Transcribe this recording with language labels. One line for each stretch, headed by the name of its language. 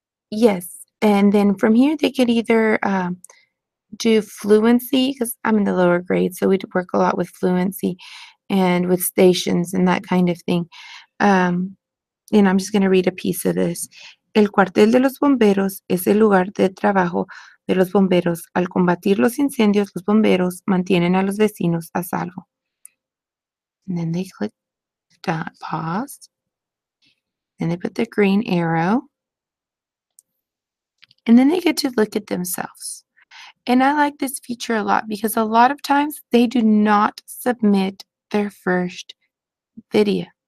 English: Yes. And then from here, they could either do fluency, because I'm in the lower grade, so we work a lot with fluency and with stations and that kind of thing. Um, and I'm just going to read a piece of this.
Spanish: El cuartel de los bomberos es el lugar de trabajo de los bomberos. Al combatir los incendios, los bomberos mantienen a los vecinos a salvo.
English: And then they click pause. Then they put the green arrow. And then they get to look at themselves. And I like this feature a lot because a lot of times they do not submit their first video.